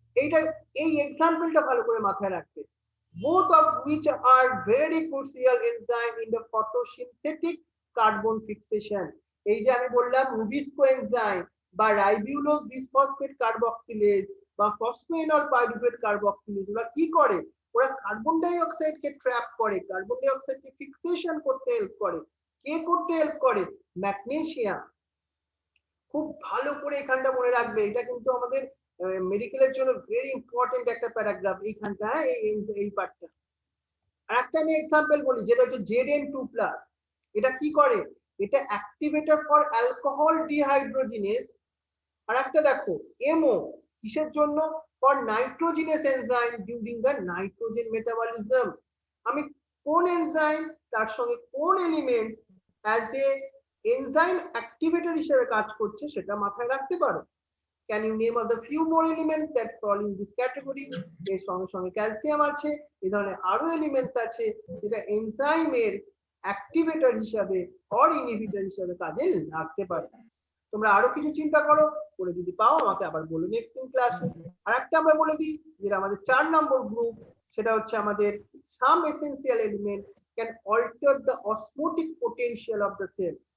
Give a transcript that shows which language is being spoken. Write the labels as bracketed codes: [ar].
[bn] এইটা এই এক্সাম্পলটা ভালো করে মাথায় রাখতে, [en] both of which are very crucial enzyme in the photosynthetic carbon fixation। [bn] এই যে আমি বললাম রুবিস্কো এনজাইম বা রাইবিউলোজ বিসফসফেট কার্বক্সিলেজ বা ফসফেনল পাইরুভেট কার্বক্সিলেজ, ওরা কি করে? ওরা কার্বন ডাই অক্সাইডকে ট্র্যাপ করে, কার্বন ডাই অক্সাইডকে ফিক্সেশন করতে হেল্প করে। কে করতে হেল্প করে? ম্যাগনেসিয়াম। খুব ভালো করে এখানটা মনে রাখবে, এটা কিন্তু আমাদের মেডিকেলের জন্য ভেরি ইম্পর্টেন্ট একটা প্যারাগ্রাফ এইখানটা, এই পার্টটা। একটা আমি এক্সাম্পল বলি, যেটা হচ্ছে Zn2+। এটা কি করে? [en] এটা activator for alcohol dehydrogenase. [bn] আর একটা দেখো [en] MO, [bn] কিসের জন্য? [en] For nitrogenase enzyme during the nitrogen metabolism. [bn] আমি কোন এনজাইম তার সঙ্গে কোন elements [en] as a enzyme activator [bn] হিসেবে কাজ করছে সেটা মাথায় রাখতে পারো। [en] Can you name of the few more elements that fall in this category? [bn] এর সঙ্গে সঙ্গে ক্যালসিয়াম আছে, এই ধরনের আরো এলিমেন্টস আছে যেটা এনজাইমের অ্যাক্টিভেটর হিসাবে অর ইনহিবিটর হিসাবে কাজে লাগতে পারে। তোমরা আরো কিছু চিন্তা করো, করে যদি পাও আমাকে আবার বলো নেক্সট ইন ক্লাসে। আর একটা আমরা বলে দিই, যেটা আমাদের 4 নম্বর গ্রুপ, সেটা হচ্ছে আমাদের [en] some essential element can alter the osmotic potential of the cell।